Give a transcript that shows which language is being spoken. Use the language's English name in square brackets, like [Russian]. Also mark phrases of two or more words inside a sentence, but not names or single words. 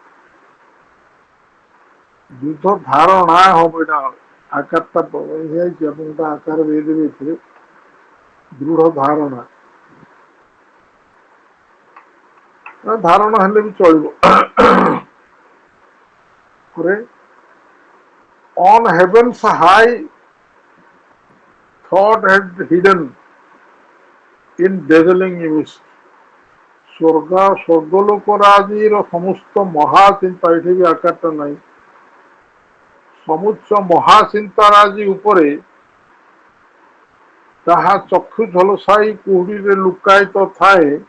[Odia] ଯୁଦ୍ଧ ଧାରଣା ହବ। ଏଇଟା ଆକାରଟା ହେଇଯାଇଛି, ଆପଣ ଗୋଟେ ଆକାର ଦେଇଦେବେ ଏଥିରେ, ଦୃଢ ଧାରଣା। ଧାରଣା ହେଲେ ବି ଚଳିବ। [English] On heaven's high thought had hidden in dazzling image. [Odia] ସ୍ୱର୍ଗଲୋକରାଜିର ସମସ୍ତ ମହାଚିନ୍ତା, ଏଠି ବି ଆକାରଟା ନାହିଁ, ସମୁଚ୍ଚ ମହାଚିନ୍ତାରାଜି ଉପରେ ତାହା ଚକ୍ଷୁ ଝଲସାଇ କୁହୁଡିରେ ଲୁକାୟିତ ଥାଏ।